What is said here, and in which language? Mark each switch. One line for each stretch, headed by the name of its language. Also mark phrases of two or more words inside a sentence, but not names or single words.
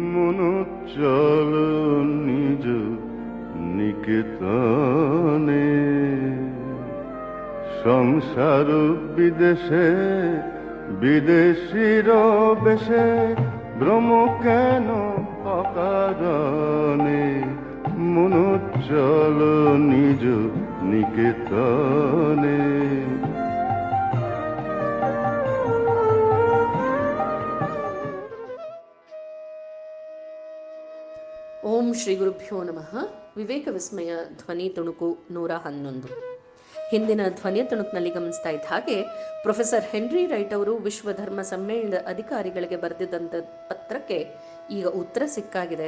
Bangla: মনো চল নিজ নিকেতনে, সংসার বিদেশে বিদেশির বেশে, ভ্রম কেন অকারণে, মনো চল নিজ নিকেতনে।
Sanskrit: ಓಂ ಶ್ರೀ ಗುರುಭ್ಯೋ ನಮಃ.
Kannada: ವಿವೇಕ ವಿಸ್ಮಯ ಧ್ವನಿ ತುಣುಕು 111. ಹಿಂದಿನ ಧ್ವನಿಯ ತುಣುಕಿನಲ್ಲಿ ಗಮನಿಸ್ತಾ ಇದ್ದ ಹಾಗೆ ಪ್ರೊಫೆಸರ್ ಹೆನ್ರಿ ರೈಟ್ ಅವರು ವಿಶ್ವ ಧರ್ಮ ಸಮ್ಮೇಳನದ ಅಧಿಕಾರಿಗಳಿಗೆ ಬರೆದಿದ್ದಂಥ ಪತ್ರಕ್ಕೆ ಈಗ ಉತ್ತರ ಸಿಕ್ಕಾಗಿದೆ.